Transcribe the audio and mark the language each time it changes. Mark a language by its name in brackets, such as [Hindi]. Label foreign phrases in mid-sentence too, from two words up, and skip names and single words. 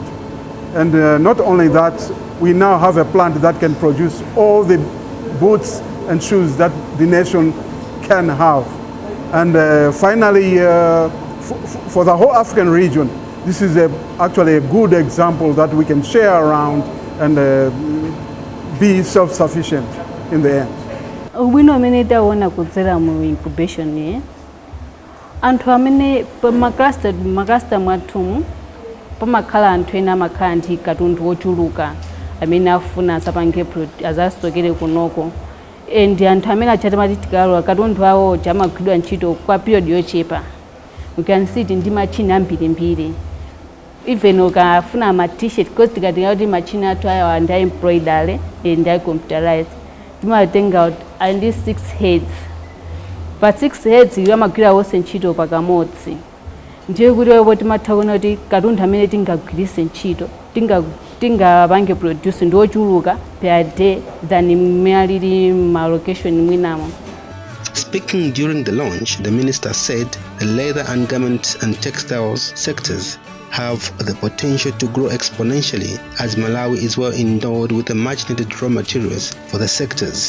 [English] And not only that, we now have a plant that can produce all the boots and shoes that the nation can have. And finally, for the whole African region, this is actually a good example that we can share around and be self-sufficient in the end. We nominate one [Nyanja] kudzera mu incubation ni anthu amene pamakasta mwathu pamakhala anthu ena amakhala ndi katundu wochuluka amene afuna asapange azasitokere kunoko, ndi anthu amene achatamati tikalowa katundu awo chamagwidwa ntchito kwa period yochepa. [English] You can see it [Nyanja] ndi machine ambirimbiri, even ukafuna ma t-shirt because tikatika kuti machine athu ayo [English] and embroidery and computerized [Nyanja] timatenga [English] and 6 heads, but 6 heads [Nyanja] yamagwira wose ntchito pakamodzi. Ndiye kuti wewe timathaona kuti katundu amene tingagwirise ntchito tingapange produce ndi ochuluka [English] per day than merely [Nyanja] ma location mwinamo. [English] Speaking during the launch, the minister said the leather and garments and textiles sectors have the potential to grow exponentially as Malawi is well endowed with the much needed raw materials for the sectors.